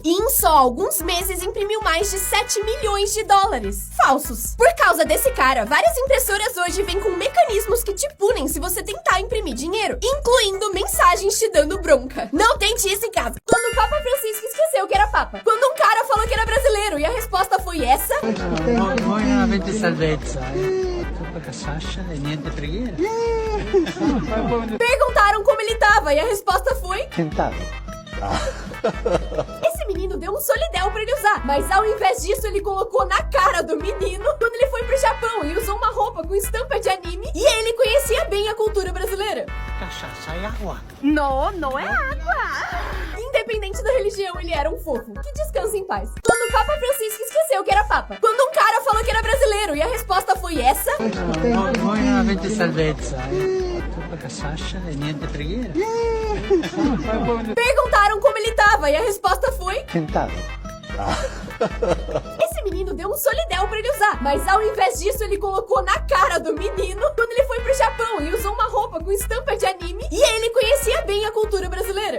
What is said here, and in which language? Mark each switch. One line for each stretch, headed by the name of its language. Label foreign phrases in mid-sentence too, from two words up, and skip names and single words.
Portuguese: E em só alguns meses imprimiu mais de $7 milhões falsos. Por causa desse cara, várias impressoras hoje vêm com mecanismos que te punem se você tentar imprimir dinheiro, incluindo mensagens te dando bronca. Não tente isso em casa. Quando o Papa Francisco esqueceu que era Papa. Quando um cara falou que era brasileiro e a resposta foi essa.
Italian: Voi non avete salvezza, tutta casaccia e niente preghiera.
Portuguese: Perguntaram como ele tava e a resposta foi... Tentado. Esse menino deu um solidel pra ele usar, mas ao invés disso ele colocou na cara do menino quando ele foi pro Japão e usou uma roupa com estampa de anime e ele conhecia bem a cultura brasileira. Cachaça e água. Não é água! Independente da religião, ele era um fofo. Que descanse em paz. Quando o Papa Francisco esqueceu que era Papa. Quando um cara falou que era brasileiro e a resposta foi essa.
Italian: Voi non avete salvezza, tutta casaccia e niente preghiera.
Portuguese: Perguntaram como ele tava e a resposta foi... Tentado. Esse menino deu um solidel pra ele usar, mas ao invés disso ele colocou na cara do menino quando ele foi pro Japão e usou uma roupa com estampa de anime e ele conhecia bem a cultura brasileira.